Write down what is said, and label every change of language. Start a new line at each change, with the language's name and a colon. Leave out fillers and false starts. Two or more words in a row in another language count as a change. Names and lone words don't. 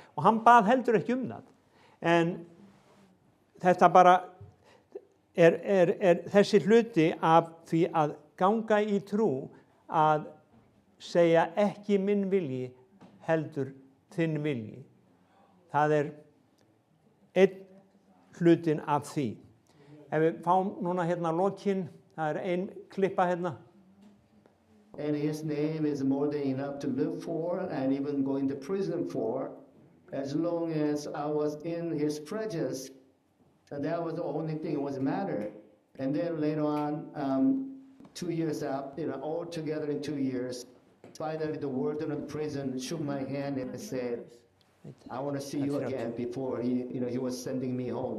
Icelandic: Og hann bað heldur ekki það. En þetta bara þessi hluti af því að ganga í trú að segja ekki minn vilji heldur þinn vilji. Það einn hlutin af því. Ef við fáum núna lokin, það ein klippa hérna.
English: And his name is more than enough to live for and even going to prison for, as long as I was in his presence. And that was the only thing that was matter. And then later on, 2 years after, all together in 2 years, finally the warden of the prison shook my hand and said, I want to see you again, before he was sending me home.